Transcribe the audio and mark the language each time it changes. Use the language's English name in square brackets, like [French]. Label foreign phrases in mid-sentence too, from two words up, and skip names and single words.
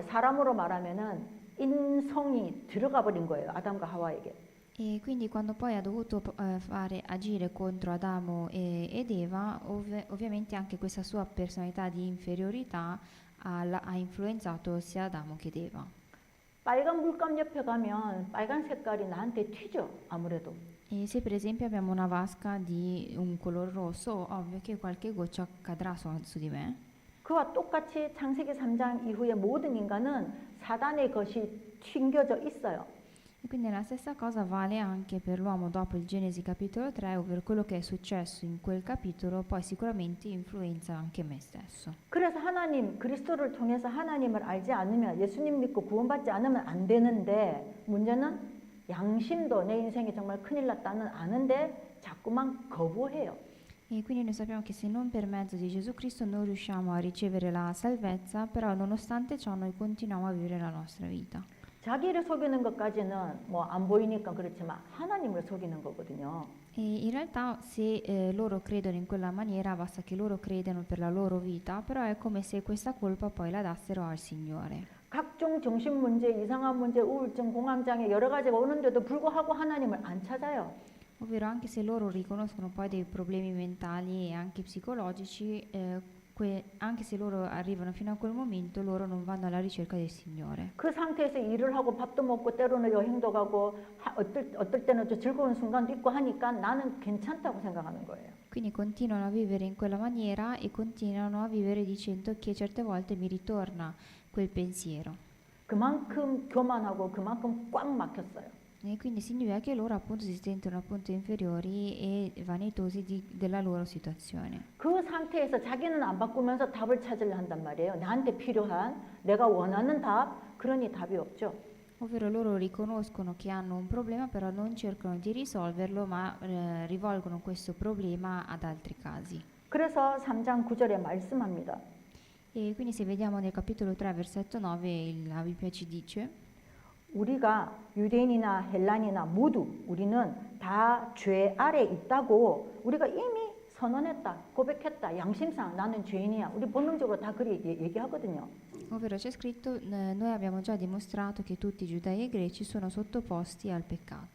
[Korean] 사람으로 말하면은 인성이 들어가 버린 거예요. 아담과 하와에게. [Italian] E quindi quando poi ha dovuto fare agire contro Adamo ed Eva, ovviamente anche questa sua personalità di inferiorità ha influenzato sia Adamo che Eva. [Korean] 빨간 물감 옆에 가면 빨간 색깔이 나한테 튀죠. 아무래도. [Italian] E se per esempio abbiamo una vasca di un color rosso, ovvio che qualche goccia cadrà su di me. [Korean] 그와 똑같이 창세기 3장 이후에 모든 인간은 사단의 것이 튕겨져 있어요. [Italian] E quindi la stessa cosa vale anche per l'uomo dopo il Genesi capitolo 3, ovvero quello che è successo in quel capitolo, poi sicuramente influenza anche me stesso. [Korean] 그래서 하나님, 그리스도를 통해서 하나님을 알지 않으면, 예수님 믿고 구원받지 않으면 안 되는데, 문제는 양심도 내 인생에 정말 큰일 났다는 아는데 자꾸만 거부해요. [Italian] E quindi noi sappiamo che se non per mezzo di Gesù Cristo non riusciamo a ricevere la salvezza, però nonostante ciò noi continuiamo a vivere la nostra vita. [Korean] 자기를 속이는 것까지는 뭐 안 보이니까 그렇지만 하나님을 속이는 거거든요. [Italian] E in realtà se loro credono in quella maniera, basta che loro credano per la loro vita, però è come se questa colpa poi la dassero al Signore. [Korean] 각종 정신 문제, 이상한 문제, 우울증, 공황장애 여러 가지가 오는데도 불구하고 하나님을 안 찾아요. [Italian] Ovvero anche se loro riconoscono poi dei problemi mentali e anche psicologici, anche se loro arrivano fino a quel momento, loro non vanno alla ricerca del Signore. [Korean] 그 상태에서 일을 하고 밥도 먹고 때로는 여행도 가고 어떨 때는 좀 즐거운 순간도 있고 하니까 나는 괜찮다고 생각하는 거예요. [Italian] Quindi continuano a vivere in quella maniera e continuano a vivere dicendo che certe volte mi ritorna quel pensiero. [Korean] 그만큼 교만하고 그만큼 꽉 막혔어요. [Italian] E quindi significa che loro appunto si sentono appunto inferiori e vanitosi della loro situazione. [Korean] 그 상태에서 자기는 안 바꾸면서 답을 찾으려 한단 말이에요. 나한테 필요한 내가 원하는 답, 그러니 답이 없죠. [Italian] Ovvero loro riconoscono che hanno un problema, però non cercano di risolverlo, ma rivolgono questo problema ad altri casi. [Korean] 그래서 3장 9절에 말씀합니다. [Italian] E quindi se vediamo nel capitolo 3, versetto 9, la Bibbia ci dice: [Korean] 우리가 유대인이나 헬란이나 모두 우리는 다 죄 아래 있다고 우리가 이미 선언했다, 고백했다, 양심상 나는 죄인이야. 우리 본능적으로 다 그리 얘기하거든요. [Italian] Ovvero c'è scritto, noi abbiamo già dimostrato che tutti i giudei e greci sono sottoposti al peccato.